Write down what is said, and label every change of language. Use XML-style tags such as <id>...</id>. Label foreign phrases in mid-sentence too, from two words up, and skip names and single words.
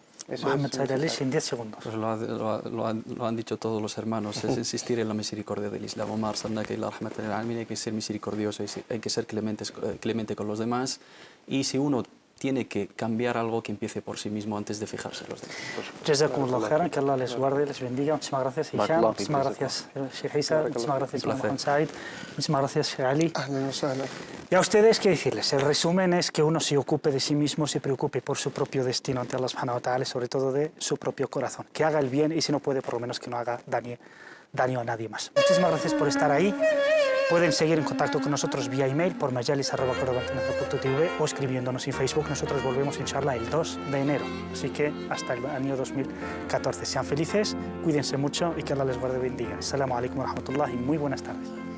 <es>Mohamed Said Ali, en 10 segundos. Pues lo han dicho todos los hermanos, es insistir en la misericordia del Islam. Omar, hay que ser misericordioso, hay que ser clemente con los demás, y si uno tiene que cambiar algo, que empiece por sí mismo antes de fijarse en los demás.</es> <ar>جزاكم الله خيرا,</ar> <es>que Allah les guarde, les bendiga. Muchísimas gracias, Hisham. Muchísimas gracias, Sheikh Isa. Muchísimas gracias, Mohamed Said. Muchísimas gracias, Sheikh Ali. Y a ustedes, ¿qué decirles? El resumen es que uno se ocupe de sí mismo, se preocupe por su propio destino ante Allah</es> <ar>سبحانه وتعالى,</ar> <es>sobre todo de su propio corazón. Que haga el bien, y si no puede, por lo menos que no haga daño a nadie más. Muchísimas gracias por estar ahí. Pueden seguir en contacto con nosotros vía email por majalis@cordobantinazar.tv o escribiéndonos en Facebook. Nosotros volvemos, inshallah, el 2 de enero. Así que hasta el año 2014. Sean felices, cuídense mucho y que Allah les guarde y bendiga.</es> <ar>السلام عليكم ورحمة الله</ar> <es>y muy buenas tardes.</es>